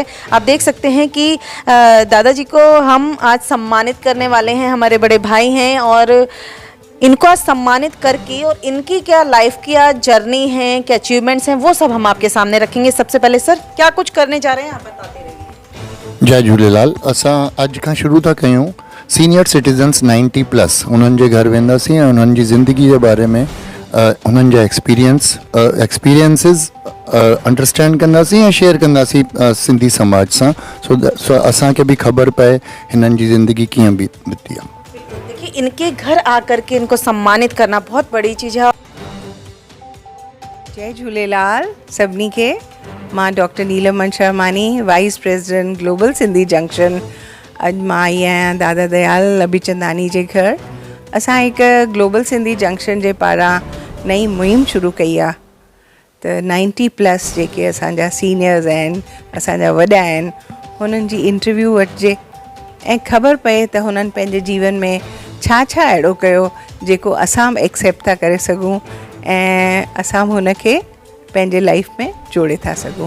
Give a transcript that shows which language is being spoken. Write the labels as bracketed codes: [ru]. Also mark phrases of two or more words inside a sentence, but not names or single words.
[hi] आप देख सकते हैं कि दादाजी को हम आज सम्मानित करने वाले हैं, हमारे बड़े भाई हैं और इनको आज सम्मानित करके और इनकी क्या लाइफ की आज जर्नी है, क्या अचीवमेंट्स हैं वो सब हम आपके सामने रखेंगे। सबसे पहले सर क्या कुछ करने जा रहे हैं आप बताते रहिए। [sd] जय झूलेलाल। असां अॼु खां शुरू था कयूं [en] senior citizens [sd] 90 प्लस उन्हनि जे घर वेंदासीं ऐं उन्हनि जी ज़िंदगी जे बारे में उन्हनि जा [en] experiences understand [sd] कंदासीं ऐं शेयर कंदासीं सिंधी समाज सां सो असांखे बि ख़बर पए हिननि जी ज़िंदगी कीअं बीती आहे। [hi] देखिए इनके घर आकर के इनको सम्मानित करना बहुत बड़ी चीज़ है। [sd] जय झूलेलाल सभिनी खे। मां डॉक्टर नीलम मंशरामानी, [en] vice president [sd] ग्लोबल सिंधी जंक्शन। अॼु मां आई आहियां दादा दयाल अभिचंदानी जे घर। असां हिकु ग्लोबल सिंधी जंक्शन जे पारां नई मुहिम शुरू कई आहे त 90 प्लस जेके असांजा सीनियर्स आहिनि, असांजा वॾा आहिनि, हुननि जी इंटरव्यू वठिजे ऐं ख़बर पए त हुननि पंहिंजे जीवन में छा छा अहिड़ो कयो जेको असां बि एक्सेप्ट था करे सघूं ऐं असां बि हुनखे पंहिंजे लाइफ में जोड़े था सघूं।